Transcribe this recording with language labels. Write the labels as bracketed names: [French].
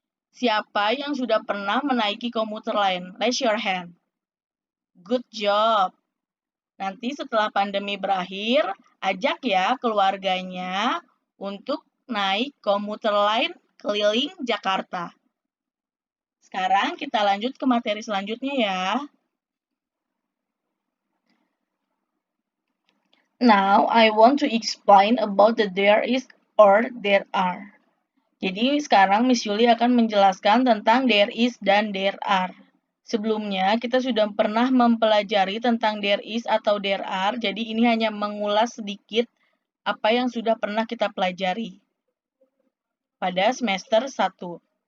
[Indonesian] Siapa yang sudah pernah menaiki komuter lain? [English] Raise your hand. Good job. [Indonesian] Nanti setelah pandemi berakhir, ajak ya keluarganya untuk naik komuter lain keliling Jakarta. Sekarang kita lanjut ke materi selanjutnya ya. [English] Now, I want to explain about the there is or there are. [Indonesian] Jadi, sekarang Miss Yuli akan menjelaskan tentang there is dan there are. Sebelumnya, kita sudah pernah mempelajari tentang there is atau there are, jadi ini hanya mengulas sedikit apa yang sudah pernah kita pelajari pada semester 1.